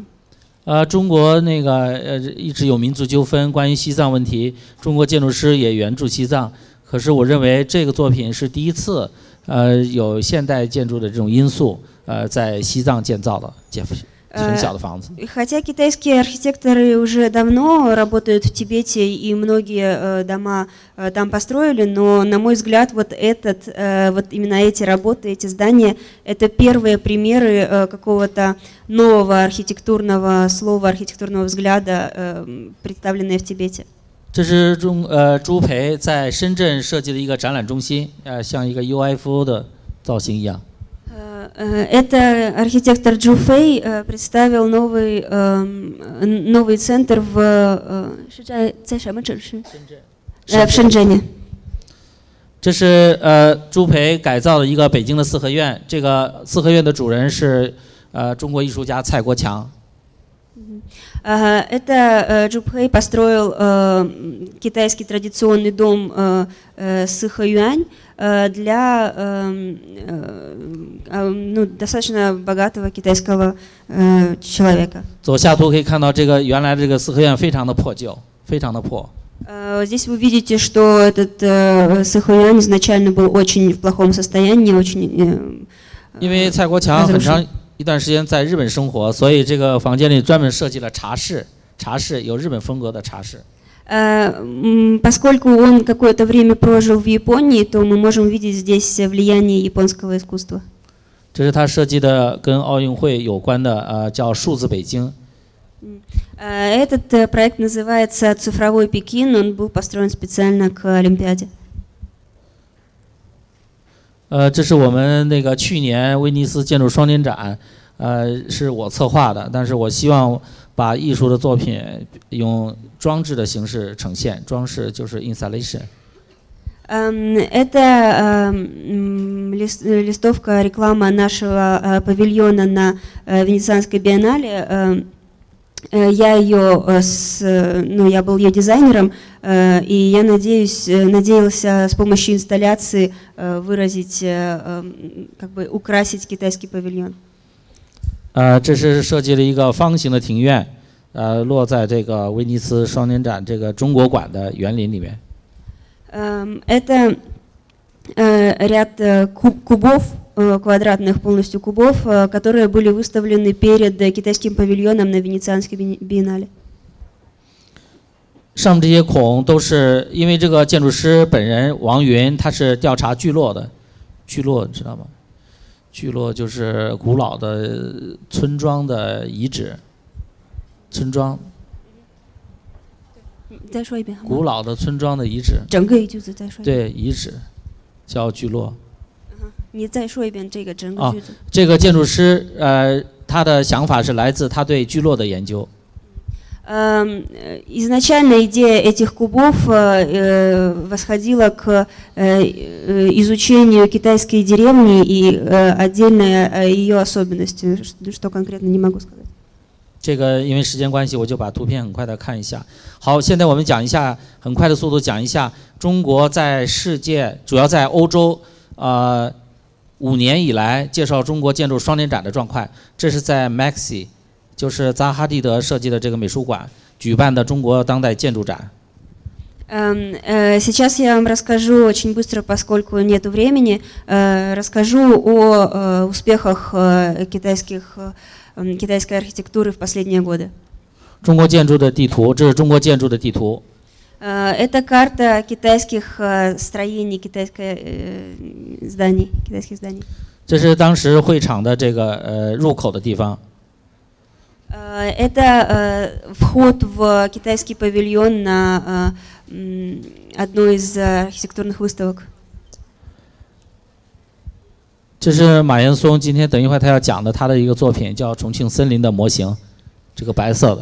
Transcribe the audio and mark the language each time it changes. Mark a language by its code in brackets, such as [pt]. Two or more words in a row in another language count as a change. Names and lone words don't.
[zh] 中国那个一直有民族纠纷，关于西藏问题，中国建筑师也援助西藏。可是我认为这个作品是第一次，有现代建筑的这种因素，在西藏建造的很小的房子。 [ru] Хотя китайские архитекторы уже давно работают в Тибете и многие дома там построили, но, на мой взгляд, вот именно эти работы, эти здания, это первые примеры какого-то нового архитектурного слова, архитектурного взгляда, представленные в Тибете. [zh] 这是朱培在深圳设计的一个展览中心，像一个 UFO 的造型一样。 [ru] Это архитектор Джу Фэй представил новый центр в Шэньчжэне. [zh] 这是朱培改造的一个北京的四合院，这个四合院的主人是中国艺术家蔡国强。 [ru] Это Джу Фэй построил китайский традиционный дом Сыхаюань для достаточно богатого китайского человека. [zh] 左下图可以看到这个原来这个四合院非常的破旧，非常的破。 [ru] Здесь вы видите, что этот Сэхуян изначально был очень в плохом состоянии, очень. [zh] 因为蔡国强很长一段时间在日本生活，所以这个房间里专门设计了茶室，茶室有日本风格的茶室。 [ru] Поскольку он какое-то время прожил в Японии, то мы можем видеть здесь влияние японского искусства. [zh] 这是他设计的跟奥运会有关的叫数字北京。 [ru] Этот проект называется «Цифровой Пекин», он был построен специально к Олимпиаде. [zh] 这是我们那个去年威尼斯建筑双年展，是我策划的，但是我希望把艺术的作品用装置的形式呈现，装饰就是 installation。 [ru] Это листовка, реклама нашего павильона на Венецианской биеннале. Я был ее дизайнером, и я надеялся с помощью инсталляции выразить, как бы украсить китайский павильон. [zh] 这是设计了一个方形的庭院，落在这个威尼斯双年展这个中国馆的园林里面。 [ru] Это ряд кубов, квадратных полностью кубов, которые были выставлены перед китайским павильоном на Венецианской биеннале. [zh] 上面这些孔都是因为这个建筑师本人王云，他是调查聚落的，聚落你知道吗？聚落就是古老的村庄的遗址，村庄。再说一遍。古老的村庄的遗址。整个一句子再说一遍。对，遗址叫聚落。你再说一遍这个整个句子。这个建筑师他的想法是来自他对聚落的研究。 [ru] Изначально идея этих кубов восходила к изучению китайской деревни и отдельно ее особенности, что конкретно не могу сказать. [zh] 这个因为时间关系，我就把图片很快的看一下。好，现在我们讲一下，很快的速度讲一下中国在世界，主要在欧洲5年以来介绍中国建筑双年展的状况。这是在 Maxi， 就是扎哈蒂德设计的这个美术馆举办的中国当代建筑展。 [ru] Сейчас я вам расскажу очень быстро, поскольку нет времени, расскажу о успехах китайской архитектуры в последние годы. [zh] 中国建筑的地图，这是中国建筑的地图。 [ru] Это карта китайских строений, китайских зданий. [zh] 这是当时会场的这个入口的地方。 [ru] Это вход в китайский павильон на одной из архитектурных выставок. [zh] 这是马岩松今天等一会儿他要讲的他的一个作品，叫《重庆森林的模型》，这个白色的。